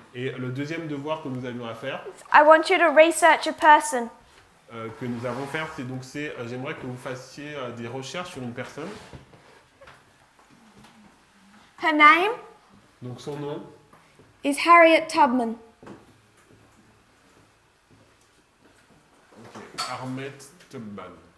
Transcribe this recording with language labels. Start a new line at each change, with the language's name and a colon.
French: Et le deuxième devoir que nous avions à faire,
English: I want you to research a person.
French: que nous avons fait, j'aimerais que vous fassiez des recherches sur une personne.
English: Her name
French: Donc son nom,
English: is Harriet Tubman.
French: Harriet Tubman.